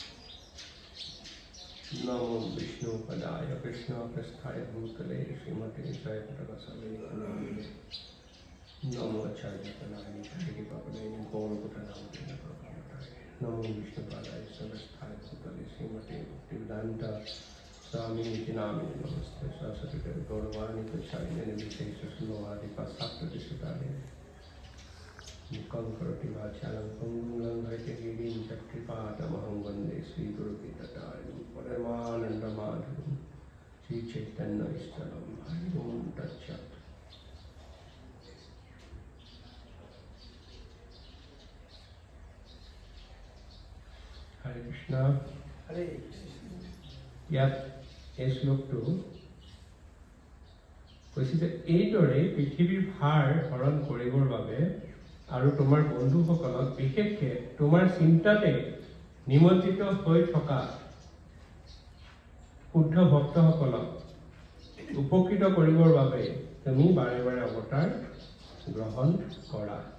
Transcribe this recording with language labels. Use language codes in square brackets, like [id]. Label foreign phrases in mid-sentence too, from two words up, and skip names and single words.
[sa] নমো বিষ্ণু পদায় কৃষ্ণ পৃষ্ঠায় ভূতলে শ্ৰীমতী জয় পতাকাশালী নমো আচার্য পদায় পাবনে নমো বিষ্ণু পদায় সवस्थाय भूतले श्रीमती भक्तिवेदांत स्वामी इति नामे नमस्ते सरस्वती देवी गौरवाणी प्रचारिणे निर्विशेष शून्यवादी पाश्चात्य सुतारे मुखं करोति वाचालं पङ्गुं लङ्घयते गिरिं चक्रपातमहं वन्दे श्रीगुरुपीतटारिणं परमानन्दमाधवं श्रीचैतन्यईश्वरं हरि ओं तत्सत्। হৰে কৃষ্ণ। হৰে কৃষ্ণ। [as] ইয়াত এই শ্লোকটো কৈছে যে এইদৰে পৃথিৱীৰ ভাৰ হৰণ কৰিবৰ বাবে আৰু তোমাৰ বন্ধুসকলক বিশেষকে তোমাৰ চিন্তাতে নিমজ্জিত হৈ থকা শুদ্ধ ভক্তসকলক উপকৃত কৰিবৰ বাবে তুমি বাৰে বাৰে অৱতাৰ গ্ৰহণ কৰা।